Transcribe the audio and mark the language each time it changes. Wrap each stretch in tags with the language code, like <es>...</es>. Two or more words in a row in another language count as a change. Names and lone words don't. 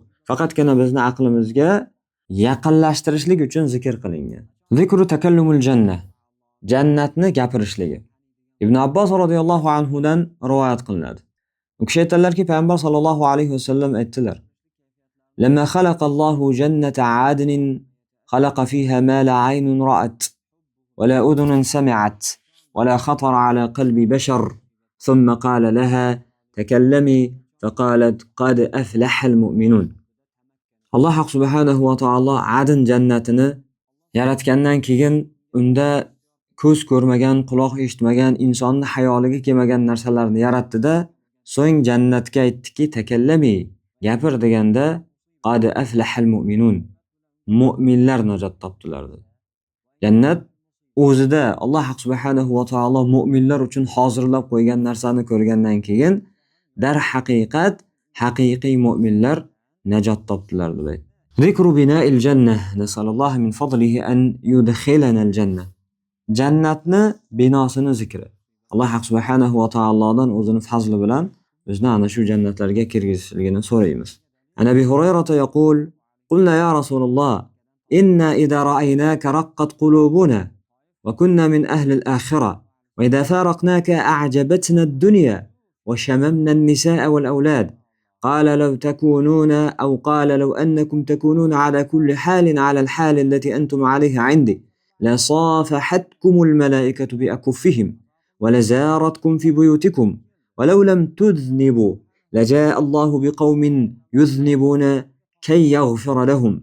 <uz>Faqatgina bizni aqlimizga yaqinlashtirishlik uchun zikr qilingan.</uz> <ar>ذكر تكلم الجنة.</ar> <uz>Jannatni gapirishligi. Ibn Abbos radhiyallohu anhu dan rivoyat qilinadi. U kishi aytadilarki, payg'ambar sollallohu alayhi vasallam aytdilar:</uz> <ar>"لما خلق الله جنة عدن خلق فيها ما لا عين رأت ولا أذن سمعت ولا خطر على قلب بشر ثم قال لها تكلمي فقالت قد أفلح المؤمنون.</ar> <uz>Alloh subhanahu va taolo Adn jannatini yaratgandan keyin unda ko'z ko'rmagan, quloq eshitmagan, insonni xayoliga kelmagan narsalarni yaratdi-da, so'ng jannatga aytdiki, takallami, gapir deganda</uz> <ar>قد أفلح المؤمنون.</ar> <uz>Mu'minlar najot topdilar dedi. Jannat o'zida Alloh subhanahu va taolo mu'minlar uchun hozirlab qo'ygan narsani ko'rgandan keyin darhaqiqat haqiqiy mu'minlar najot topdilar dedi.</uz> <ar>ذكر بناء الجنة نسأل الله من فضله أن يدخلنا الجنة.</ar> <uz>Jannatni binosini zikri. Alloh subhanahu va taolodan o'zining fazli bilan bizni ana shu jannatlarga kirgizishligini so'raymiz.</uz> <ar>عن أبي هريرة يقول قلنا يا رسول الله إنا إذا رأيناك رقت قلوبنا وكنا من أهل الآخرة وإذا فارقناك أعجبتنا الدنيا وشممنا النساء والأولاد. قال لو تكونون أو قال لو أنكم تكونون على كل حال على الحال التي أنتم عليها عندي لصافحتكم الملائكة بأكفهم ولزارتكم في بيوتكم ولو لم تذنبوا لجاء الله بقوم يذنبون كي يغفر لهم.</ar>